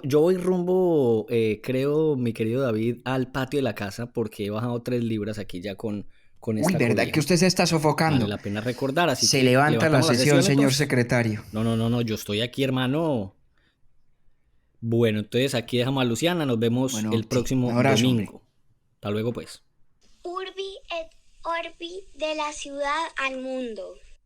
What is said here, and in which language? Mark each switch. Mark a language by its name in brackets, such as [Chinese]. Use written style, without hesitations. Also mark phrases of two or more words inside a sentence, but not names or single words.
[Spanish] Yo voy rumbo, creo, mi querido David, al patio de la casa, porque he bajado 3 libras aquí ya con esta. Uy, ¿verdad colina. Que usted se está sofocando? Vale la pena recordar. Así se que levanta la sesión, señor secretario. No, yo estoy aquí, hermano. Bueno, entonces aquí dejamos a Luciana. Nos vemos el próximo domingo. Hasta luego, pues. [Latin] Urbi et Orbi, [Spanish] de la ciudad al mundo.